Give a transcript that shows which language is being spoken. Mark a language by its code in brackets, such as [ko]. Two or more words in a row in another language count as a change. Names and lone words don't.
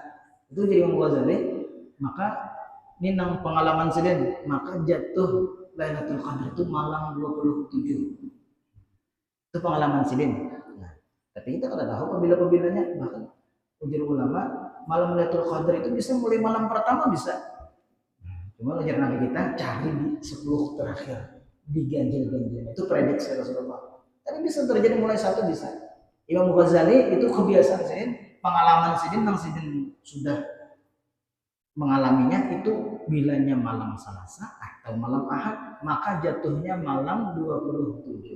[bjn] Itu jadi Imam Ghazali, maka ini nang pengalaman sedin, maka jatuh Lailatul Qadar itu malam 27. Itu pengalaman sedin. Nah, tapi kita kada tahu pembila-pembilanya, bahkan ujar ulama malam Lailatul Qadar itu bisa mulai malam pertama bisa. Cuma ujar Nabi kita cari di 10 terakhir, di ganjil-ganjil. Itu prediksi Rasulullah. Tapi bisa terjadi mulai 1 bisa. Imam Ghazali itu kebiasaan sedin, pengalaman sedin yang sedin sudah mengalaminya itu bilanya malam Selasa atau malam Ahad, maka jatuhnya malam 27.